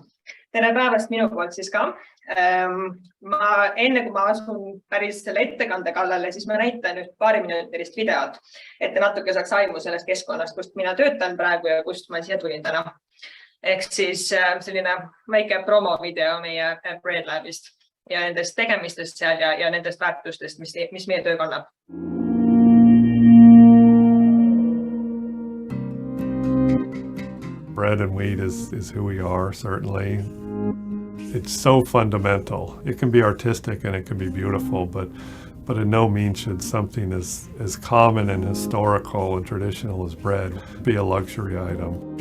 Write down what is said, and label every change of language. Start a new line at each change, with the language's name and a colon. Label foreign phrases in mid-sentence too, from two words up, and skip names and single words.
Estonian: Tere päevast minu poolt siis ka. Enne kui ma asun päris selle ettekande kallale, siis ma näitan nüüd paariminutilist videot, et te natuke saaks aimu sellest keskkonnast, kust mina töötan praegu ja kust ma siia tulin täna. Ehk siis selline väike promovideo meie Bread Labist ja nendest tegemistest seal ja nendest väärtustest, mis meie töö kannab.
English: Bread and wheat is who we are, certainly. It's so fundamental. It can be artistic and it can be beautiful, but in no means should something as common and historical and traditional as bread be a luxury item.